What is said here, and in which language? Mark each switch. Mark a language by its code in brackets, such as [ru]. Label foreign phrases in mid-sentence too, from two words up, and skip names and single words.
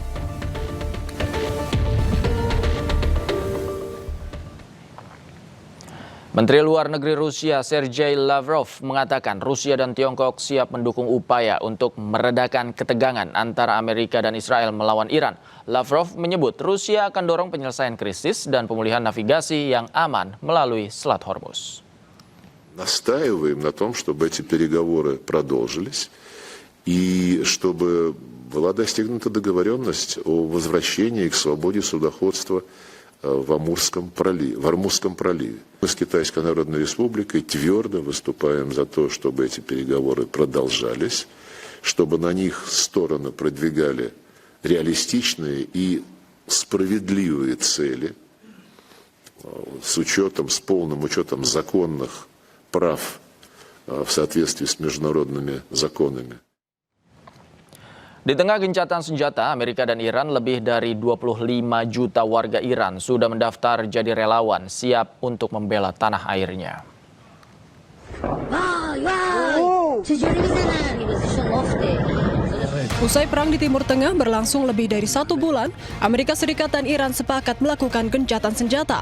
[id] Menteri Luar Negeri Rusia Sergei Lavrov mengatakan Rusia dan Tiongkok siap mendukung upaya untuk meredakan ketegangan antara Amerika dan Israel melawan Iran. Lavrov menyebut Rusia akan dorong penyelesaian krisis dan pemulihan navigasi yang aman melalui Selat Hormuz. [ru] Настаиваем на том, чтобы эти переговоры продолжились и чтобы была достигнута договоренность о возвращении к свободе судоходства в Амурском проливе. Мы с Китайской Народной Республикой твердо выступаем за то, чтобы эти переговоры продолжались, чтобы на них стороны продвигали реалистичные и справедливые цели с полным учетом законных прав в соответствии с международными законами. [id] Di tengah gencatan senjata, Amerika dan Iran, lebih dari 25 juta warga Iran sudah mendaftar jadi relawan siap untuk membela tanah airnya. Usai perang di Timur Tengah berlangsung lebih dari 1 bulan, Amerika Serikat dan Iran sepakat melakukan gencatan senjata.